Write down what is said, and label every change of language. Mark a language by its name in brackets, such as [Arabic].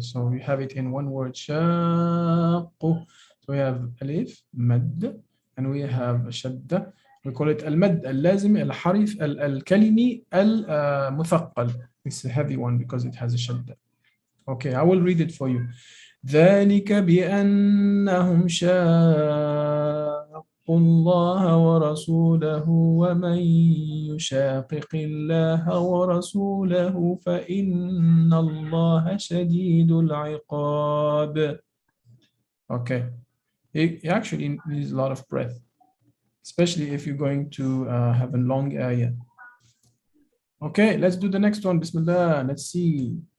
[English] So we have it in one word, شاق. So we have alif, mad, and we have shadda. We call it al-mad, al-lazim, al-harif, al-kalimi, al-muthaqal. It's a heavy one because it has a shadda. Okay, I will read it for you. [Arabic] ذلك بأنهم شاقوا الله ورسوله ومن يشاقق الله ورسوله فإن الله شديد العقاب. [English] Okay, it actually needs a lot of breath, especially if you're going to have a long ayah. Okay, let's do the next one. Bismillah. Let's see.